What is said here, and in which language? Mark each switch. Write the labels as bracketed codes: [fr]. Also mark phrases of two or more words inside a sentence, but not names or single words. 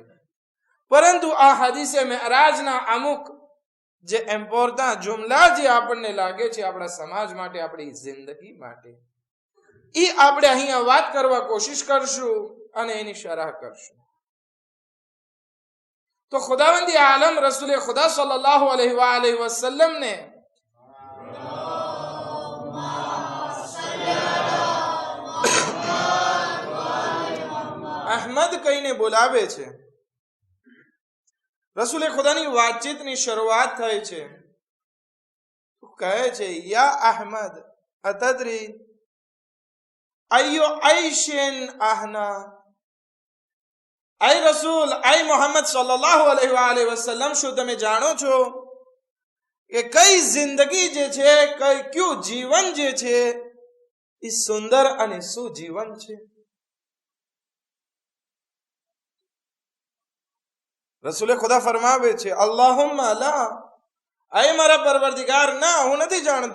[gu] પરંતુ આ હદીસે મેઅરાજના અમુક જે ઇમ્પોર્ટન્ટ જુમલા જે આપણને લાગે છે આપણા સમાજ માટે, આપણી જિંદગી માટે, એ આપણે અહીંયા વાત કરવા કોશિશ કરશું અને એની શરહ કરશું. તો ખુદાવંદી આલમ રસૂલ ખુદા [ar] صلى الله عليه وسلم [gu] ने અહમદ કહીને બોલાવે છે. રસૂલે ખુદાની વાતચીતની શરૂઆત થાય છે, કહે છે, [ar] يا أحمد أتدري أي عيش أهنأ. [gu] આય રસૂલ, આય મોહમ્મદ [ar] صلى الله عليه وسلم, [gu] શું તમે જાણો છો કે કઈ જિંદગી જે છે, કયું જીવન જે છે એ સુંદર અને સુજીવન છે? રસૂલે ખુદા ફરમાવે છે, [ar] اللهم لا, [gu] આય મારા પરવરદિગાર, ના, હું નથી જાણતો.